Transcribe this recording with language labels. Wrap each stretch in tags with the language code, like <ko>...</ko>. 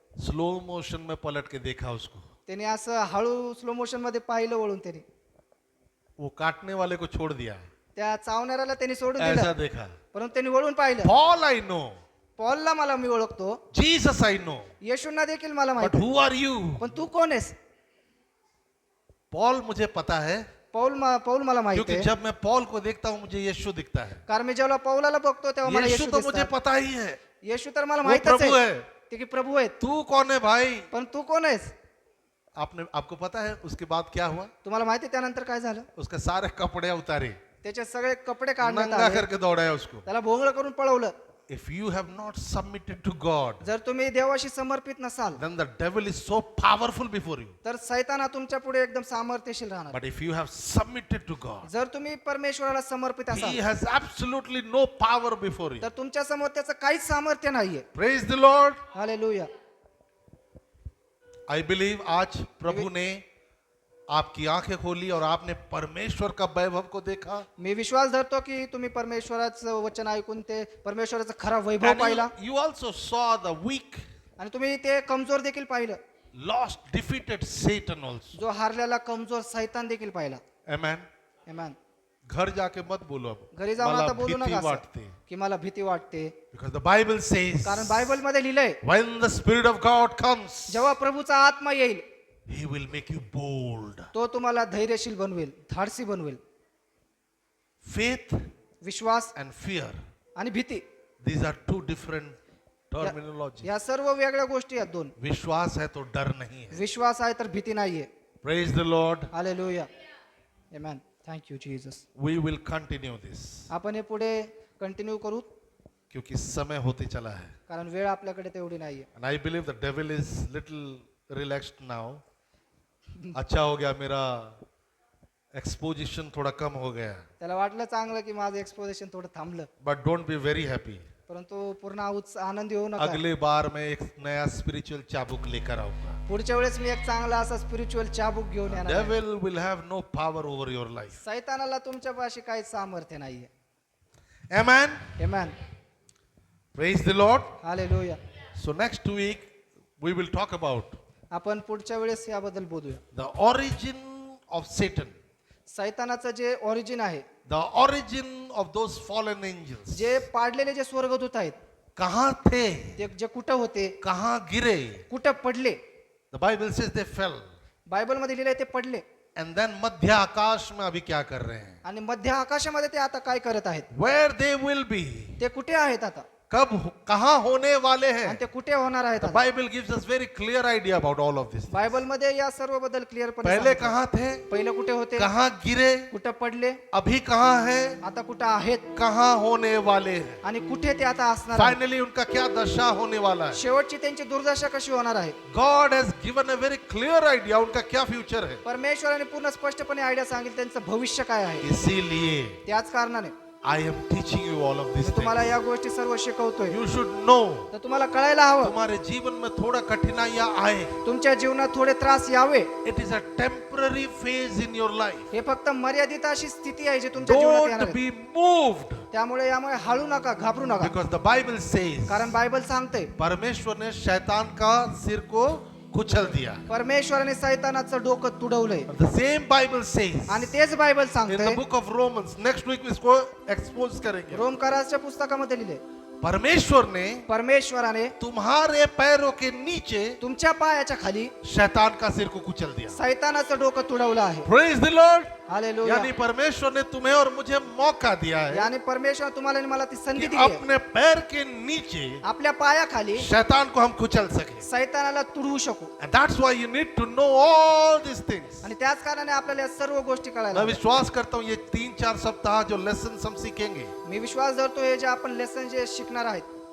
<hi>Slow motion में पलट के देखा उसको,</hi> <mr>त्याने असं हळू स्लो मोशन मध्ये पाहिलं वळून. त्याने</mr> <hi>वो काटने वाले को छोड़ दिया,</hi> <mr>त्या चावणाऱ्याला त्यांनी सोडून</mr> <hi>ऐसा</hi> <mr>दिलं,</mr> <hi>देखा.</hi> <mr>परंतु त्यांनी वळून पाहिलं.</mr> <en>Paul I know,</en> <mr>पॉलला मला मी ओळखतो,</mr> <en>Jesus I know,</en> <mr>येशूंना देखील मला</mr> <en>but</en> <mr>माहिती,</mr> <en>Who are you?</en> <mr>पण तू कोण आहेस?</mr> <hi>पॉल मुझे पता है,</hi> <mr>पौल मला माहिती</mr> <hi>क्योंकि</hi> <mr>आहे,</mr> <hi>जब मैं पॉल को देखता हूँ मुझे यीशु दिखता है.</hi> <mr>कारण मी जेव्हा पौलाला बघतो तेव्हा मला</mr> <hi>यीशु</hi> <mr>येशू</mr> <hi>तो मुझे</hi> <mr>दिसतात.</mr> <hi>पता ही है,</hi> <mr>येशू तर मला</mr> <hi>वो</hi> <mr>माहितच</mr> <hi>प्रभु</hi> <mr>आहे</mr> <hi>है.</hi> <mr>ते की प्रभू आहेत,</mr> <hi>तू कौन है भाई?</hi> <mr>पण तू कोण आहेस?</mr> <hi>आपको पता है उसके बाद क्या हुआ?</hi> <mr>तुम्हाला माहिती आहे त्यानंतर काय झालं?</mr> <hi>उसके सारे कपड़े उतारे,</hi> <mr>त्याचे सगळे कपडे काढण्यात</mr> <hi>नंगा</hi> <mr>आले,</mr> <hi>करके दौड़ाया उसको.</hi> <mr>त्याला भोंगळ करून पळवलं.</mr> <en>If you have not submitted to God,</en> <mr>जर तुम्ही देवाशी समर्पित नसाल</mr> <en>then the devil is so powerful before you.</en> <mr>तर सैतान हा तुमच्या पुढे एकदम सामर्थ्यशील राहणार.</mr> <en>But if you have submitted to God,</en> <mr>जर तुम्ही परमेश्वराला समर्पित</mr> <en>he</en> <mr>असाल</mr> <en>has absolutely no power before you.</en> <mr>तर तुमच्या समोर त्याचं काहीच सामर्थ्य नाहीये.</mr> <en>Praise the Lord.</en> <mr>Hallelujah.</mr> <en>I believe</en> <hi>आज प्रभु ने आपकी आंखें खोली और आपने परमेश्वर का वैभव को देखा.</hi> <mr>मी विश्वास धरतो की तुम्ही परमेश्वराचं वचन ऐकून ते परमेश्वराचा खरा वैभव पाहिला,</mr> <en>And you also saw the weak,</en> <mr>आणि तुम्ही ते कमजोर देखील पाहिलं,</mr> <en>lost, defeated Satan also.</en> <mr>जो हारलेला कमजोर सैतान देखील पाहिला.</mr> <en>Amen.</en> <mr>आमेन.</mr> <hi>घर जाके मत बोलो अब,</hi> <mr>घरी जाऊन मला आता बोलू भीती नका असं, वाटते. की मला भीती वाटते,</mr> <en>Because the Bible says,</en> <mr>कारण बायबल मध्ये लिहिलंय</mr> <en>when the Spirit of God comes,</en> <mr>जेव्हा प्रभूचा आत्मा येईल</mr> <en>He will make you bold.</en> <mr>तो तुम्हाला धैर्यशील बनवेल, धाडसी बनवेल.</mr> <en>Faith</en> <mr>विश्वास</mr> <en>and fear,</en> <mr>आणि भीती</mr> <en>these are two different terminologies.</en> <mr>या सर्व वेगळ्या गोष्टी आहेत दोन.</mr> <hi>विश्वास है तो डर नहीं है.</hi> <mr>विश्वास आहे तर भीती नाहीये.</mr> <en>Praise the Lord.</en> <mr>Hallelujah. Amen.</mr> <en>thank you</en> <mr>Jesus.</mr> <en>We will continue this.</en> <mr>आपण हे पुढे कंटिन्यू करू</mr> <hi>क्योंकि समय होते चला है.</hi> <mr>कारण वेळ आपल्याकडे तेवढी नाहीये.</mr> <en>And I believe the devil is little relaxed now.</en> <hi>अच्छा हो गया, मेरा एक्सपोजिशन थोड़ा कम हो गया.</hi> <mr>त्याला वाटलं चांगलं की माझं एक्सपोजिशन थोडं थांबलं,</mr> <en>But don't be very happy.</en> <mr>परंतु पूर्ण आनंदी होऊ नका.</mr> <hi>अगले बार मैं एक नया स्पिरिचुअल चाबुक लेकर आऊंगा.</hi> <mr>पुढच्या वेळेस मी एक चांगला असा स्पिरिच्युअल चाबूक घेऊन येणार आहे.</mr> <en>Devil will have no power over your life.</en> <mr>सैतानाला तुमच्यापाशी काही सामर्थ्य नाहीये.</mr> <en>Amen.</en> <mr>Amen.</mr> <en>Praise the Lord.</en> <mr>Hallelujah.</mr> <en>So next week we will talk about</en> <mr>आपण पुढच्या वेळेस याबद्दल बोलूया.</mr> <en>the origin of Satan,</en> <mr>सैतानाचं जे ओरिजिन आहे,</mr> <en>the origin of those fallen angels.</en> <mr>जे पाडलेले जे स्वर्गदूत आहेत</mr> <hi>कहाँ थे,</hi> <mr>ते जे कुठं होते,</mr> <hi>कहाँ गिरे.</hi> <mr>कुठं पडले.</mr> <en>The Bible says they fell.</en> <mr>Bible मध्ये लिहिलंय ते पडले,</mr> <en>And then</en> <hi>मध्य आकाश में अभी क्या कर रहे हैं,</hi> <mr>आणि मध्य आकाशामध्ये ते आता काय करत आहेत,</mr> <en>where they will be,</en> <mr>ते कुठे आहेत आता,</mr> <hi>कब कहाँ होने वाले</hi> <mr>आणि</mr> <hi>हैं.</hi> <mr>ते कुठे होणार आहेत</mr> <en>The</en> <mr>आता.</mr> <en>Bible gives us very clear idea about all of this.</en> <mr>Bible मध्ये या सर्व बद्दल क्लिअर</mr> <hi>पहले कहाँ थे,</hi> <mr>पहिलं कुठे होते,</mr> <hi>कहाँ गिरे,</hi> <mr>कुठं पडले,</mr> <hi>अभी कहाँ है,</hi> <mr>आता कुठं आहेत,</mr> <hi>कहाँ होने वाले हैं.</hi> <mr>आणि कुठे ते आता असणार आहेत.</mr> <en>Finally</en> <hi>उनका क्या दशा होने वाला है.</hi> <mr>शेवटची त्यांची दुर्दशा कशी होणार आहे.</mr> <en>God has given a very clear idea</en> <hi>उनका क्या फ्यूचर है.</hi> <mr>परमेश्वराने पूर्ण स्पष्टपणे आयडिया सांगितली त्यांचं भविष्य काय आहे.</mr> <hi>इसीलिए</hi> <mr>त्याच कारणाने</mr> <en>I am teaching you all of these</en> <mr>मी तुम्हाला</mr> <en>things.</en> <mr>या गोष्टी सर्व शिकवतोय.</mr> <en>You should know.</en> <mr>तर तुम्हाला कळायला हवं,</mr> <hi>तुम्हारे जीवन में थोड़ा कठिनाइयां आए.</hi> <mr>तुमच्या जीवनात थोडे त्रास यावे,</mr> <en>It is a temporary phase in your life.</en> <mr>हे फक्त मर्यादित अशी स्थिती आहे जी तुमच्या जीवनात येणार</mr> <en>Don't</en> <mr>आहे.</mr> <en>be moved.</en> <mr>त्यामुळे यामुळे हळू नका, घाबरू नका,</mr> <en>Because the Bible says</en> <mr>कारण बायबल सांगते</mr> <hi>परमेश्वर ने शैतान का सिर को कुचल दिया.</hi> <mr>परमेश्वराने सैतानाचं डोकं तुडवलंय.</mr> <en>The same Bible says</en> <mr>आणि तेच बायबल</mr> <en>in the</en> <mr>सांगतंय,</mr> <en>book of Romans, next week we</en> <hi>इसको</hi> <en>expose</en> <hi>करेंगे.</hi> <mr>रोमकाराच्या पुस्तकामध्ये लिहिले,</mr> <hi>परमेश्वर ने</hi> <mr>परमेश्वराने</mr> <hi>तुम्हारे पैरों के नीचे</hi> <mr>तुमच्या पायाच्या खाली</mr> <hi>शैतान का सिर को कुचल दिया.</hi> <mr>सैतानाचं डोकं तुडवलं आहे.</mr> <en>Praise the Lord.</en> <mr>हालेलुया.</mr> <hi>यानी परमेश्वर ने तुम्हें और मुझे मौका दिया है</hi> <mr>यानी परमेश्वर तुम्हाला आणि मला ती संधी</mr> <hi>कि</hi> <mr>दिली आहे.</mr> <hi>अपने पैर के नीचे</hi> <mr>आपल्या पायाखाली</mr> <hi>शैतान को हम कुचल सके.</hi> <mr>सैतानाला तुडवू शकू.</mr> <en>And that's why you need to know all these things.</en> <mr>आणि त्याच कारणाने आपल्याला या सर्व गोष्टी कळायला</mr> <hi>मैं</hi> <mr>हव्या.</mr> <hi>विश्वास करता हूँ ये 3-4 सप्ताह जो लेसन हम सीखेंगे,</hi> <mr>मी विश्वास धरतो हे जे आपण लेसन जे शिकणार आहेत,</mr>